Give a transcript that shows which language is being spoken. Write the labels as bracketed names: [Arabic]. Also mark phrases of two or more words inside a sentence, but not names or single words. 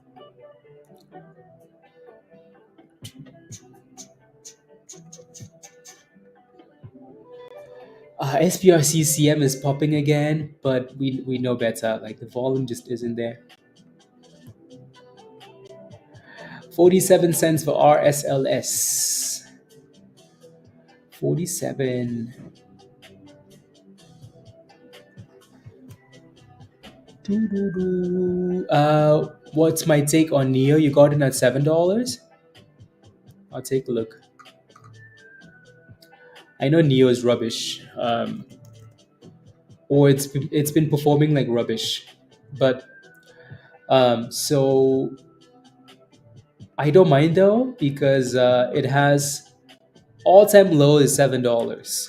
[English] SPRC CM is popping again, but we know better. Like the volume just isn't there. 47 cents for RSLS. 47. Doo-doo-doo. What's my take on Neo? You got in at $7. I'll take a look. I know Neo is rubbish, or it's been performing like rubbish, but so I don't mind though because it has all-time low is $7.